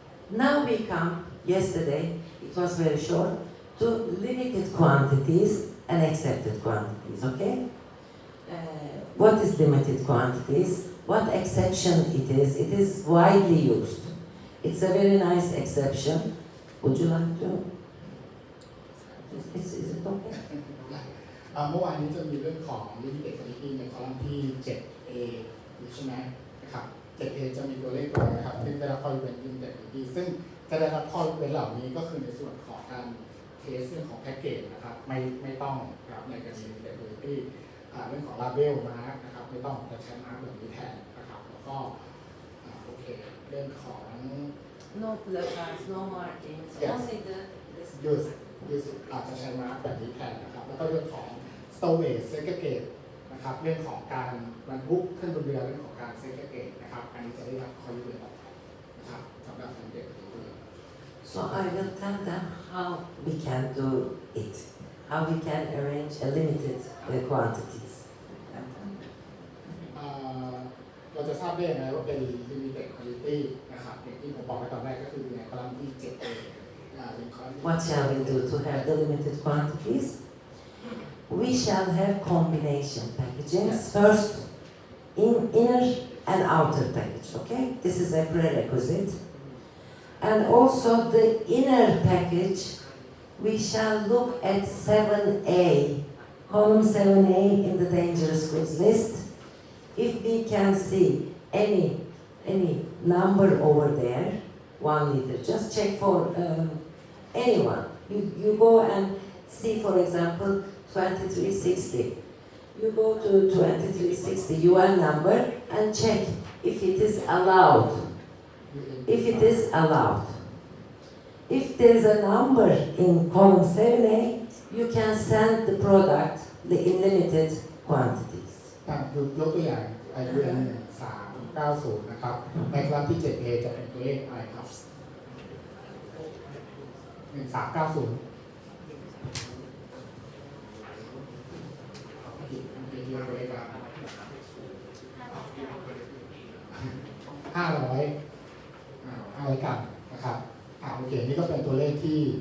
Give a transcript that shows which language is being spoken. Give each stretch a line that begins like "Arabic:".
English: Now we come, yesterday, it was very short, to limited quantities and accepted quantities, okay? What is limited quantities? What exception it is? It is widely used. It's a very nice exception. Would you like to? Is it okay?
Thai: เมื่อวานนี้จะมีเรื่องของ limited quantity ในคอลัมน์ที่ 7A ใช่ไหมนะครับ 7A จะมีตัวเลขตัวนะครับซึ่งได้รับข้อยกเว้น limited quantity ซึ่งจะได้รับข้อยกเว้นเหล่านี้ก็คือในส่วนของการเทสเรื่องของแพ็กเกจนะครับไม่ต้องครับในกรณี limited quantity เรื่องของ label มาร์กนะครับไม่ต้องจะใช้มาร์กแบบนี้แทนนะครับแล้วก็โอเคเรื่องของ
English: No placards, no markings, Yes. only the
Thai: use อาจจะใช้มาร์กแบบนี้แทนนะครับแล้วก็เรื่องของ stowage segregate นะครับเรื่องของการบรรทุกขึ้นบนเรือเรื่องของการ segregate นะครับอันนี้จะได้รับข้อยกเว้นออกไปนะครับสำหรับเด็กๆด้วย
English: So I will tell them how we can do it, how we can arrange a limited quantities.
Thai: เราจะทราบได้ยังไงว่าเป็น limited quantity นะครับอย่างที่ผมบอกไปตอนแรกก็คือในคอลัมน์ที่ 7A
English: What shall we do to have the limited quantities? We shall have combination packagings. Yes. First, inner and outer package, okay? This is a prerequisite. And also the inner package, we shall look at 7A, column 7A in the dangerous goods list. If we can see any number over there, 1 liter, just check for anyone. You go and see, for example, 2360. You go to 2360 UN number and check if it is allowed. If it is allowed. If there is a number in column 7A, you can send the product in limited quantities.
Thai: ยกตัวอย่าง UN 390นะครับในคอลัมน์ที่ 7A จะเป็นตัวเลขอะไรครับ 1390500กรัมนะครับโอเคนี่ก็เป็นตัวเลขที่